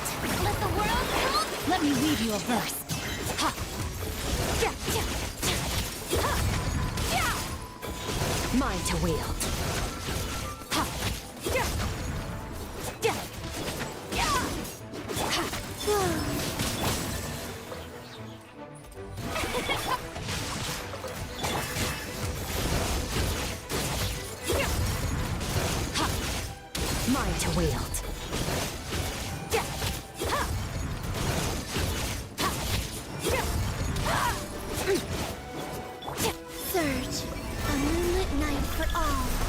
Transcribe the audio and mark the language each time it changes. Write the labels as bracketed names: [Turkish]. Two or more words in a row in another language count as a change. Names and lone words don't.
[English] Let the world come. Let me weave you a verse. Ha! Ja, ja, ja. Ha! Ja! Mine to wield. Ha! Ja! Ja! Ja! Ha! Mine to wield. Ja! Ha! Ha! Ja! Ha! Ja! Surge, a moonlit night for all.